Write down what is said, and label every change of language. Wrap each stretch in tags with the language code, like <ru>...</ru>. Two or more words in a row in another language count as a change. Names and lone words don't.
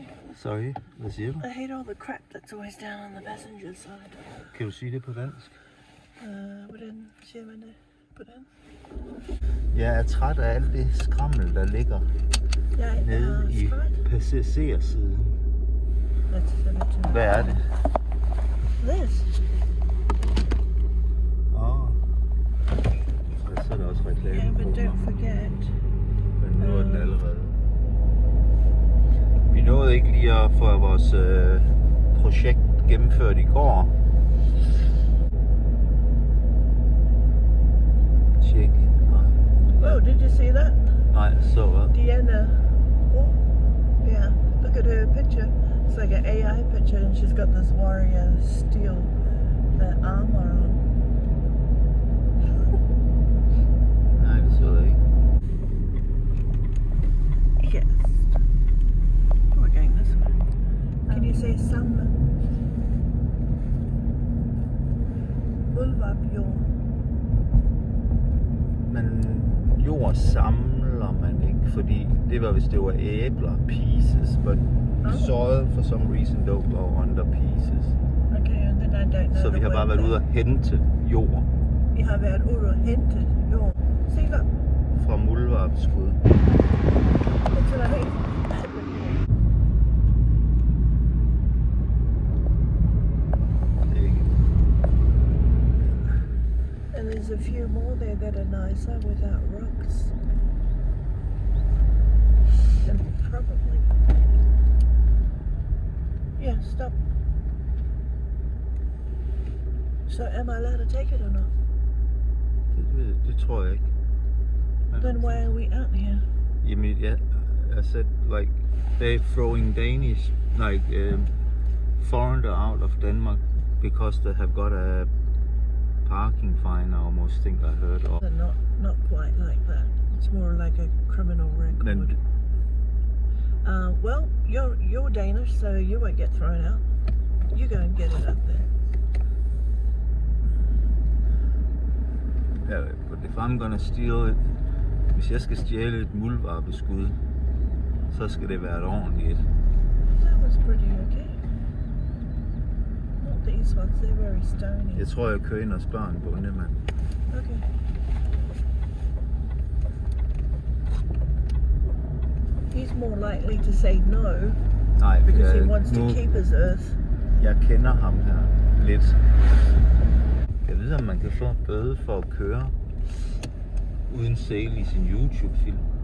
<da>Sorry, hvad siger du?</da> <en>I hate all the crap that's always down on the passenger side.</en> <da>Kan du sige det på dansk? Hvordan siger man det på den? Jeg er træt af alt det skrammel, der ligger nede i passagersiden. Hvad er det?</da> <en>This.</en> <da>Så er der også reklame.</da> <en>Yeah, but don't forget.</en> <da>Men nu er den allerede. Vi nåede ikke lige at få vores projekt gennemført i går. Tjek.</da> <en>Oh, did you see that?</en> <da>Nej, så hvad?</da> <en>Deanna. Oh, yeah. Look at her picture. It's like an AI picture, and she's got this warrior steel armor on.</en> <da>Nej, det så jeg ikke.</da> <en>Yes. We're going this way. Can you say Salma? Bulwark jord.</en> <da>Men jord samler man ikke, fordi det var hvis det var æbler,</da> <en>pieces, but soil for some reason don't go under pieces. Okay, and then I don't know.</en> <da>Så vi har bare været ude og hente jord. Vi har været ude og hente jord. Se der. Fra muldvarpskud. Det er helt.</da> <en>And there's a few more there that are nicer without rocks. And probably. Yeah, stop. So am I allowed to take it or not?</en> <da>Det tror jeg ikke. Men,</da> <en>Then why are we out here? Jamen, I said like they're throwing Danish, like foreigner out of Denmark because they have got a parking fine. I almost think I heard of. They're not quite like that. It's more like a criminal record.</en> <da>Men,</da> <en>Well, you're Danish, so you won't get thrown out. You go and get it up there. yeah, but if I'm gonna steal it,</en> <da>hvis jeg skal stjæle et muldvarpeskud, så skal det være et ordentligt et.</da> <en>That was pretty okay. Not these ones, they're very stony.</en> <da>Jeg tror, jeg kører ind og spørger en bondemand.</da> <en>Okay. He's more likely to say no</en> <da>Nej,</da> <en>because he wants to keep his earth.</en> <da>Jeg kender ham her lidt. Jeg ved, om man kan få en bøde for at køre uden sæl i sin YouTube-film.</da>